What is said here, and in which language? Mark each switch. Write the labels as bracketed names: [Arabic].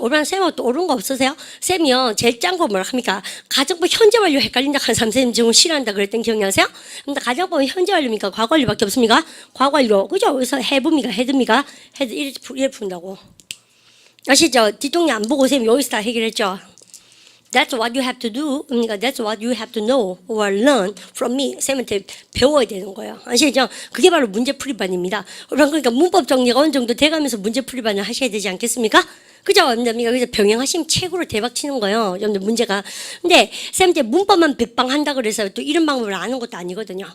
[Korean] 그러면 쌤은 또 옳은 거 없으세요? 쌤이요 제일 짠 거 뭐라 합니까? 가정법 현재 완료 헷갈린다 하는 사람 쌤 지금 싫어한다 그랬던 기억나세요? 근데 가정법은 현재 완료입니까? 과거 완료밖에 없습니까? 과거 완료. 그죠? 그래서 have입니까? had입니까? had 이렇게 푼다고. 아시죠? 뒷동네 안 보고 쌤 여기서 다 해결했죠. [English] That's what you have to do. [Korean] 그러니까 [English] that's what you have to know or learn from me. [Korean] 쌤한테 배워야 되는 거예요. 아시죠? 그게 바로 문제풀이반입니다. 그러니까 문법 정리가 어느 정도 돼가면서 문제풀이반을 하셔야 되지 않겠습니까? 그죠? 여러분들 그래서 병행하시면 최고로 대박 치는 거예요. 여러분들 문제가. 근데 쌤한테 문법만 백방 한다 그래서 또 이런 방법을 아는 것도 아니거든요.